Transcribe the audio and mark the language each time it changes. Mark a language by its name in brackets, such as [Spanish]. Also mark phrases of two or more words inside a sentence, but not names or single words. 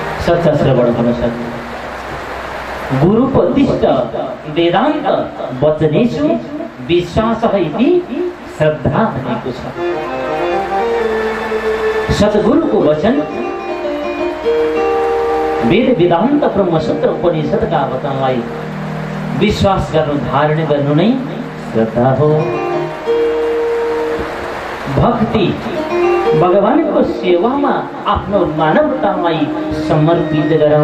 [Nepali] सच्चा श्रवण हुन सक्छ। [Sanskrit] गुरुपदिष्ट वेदान्त वचनेषु विश्वासः इति श्रद्धा [Nepali] भनेको छ। सद्गुरुको वचन वेद वेदान्त ब्रह्मसूत्र उपनिषदका वचनलाई विश्वास गर्नु, धारण गर्नु नै श्रद्धा हो। भक्ति भगवानको सेवामा आफ्नो मानवतालाई समर्पित गरौँ।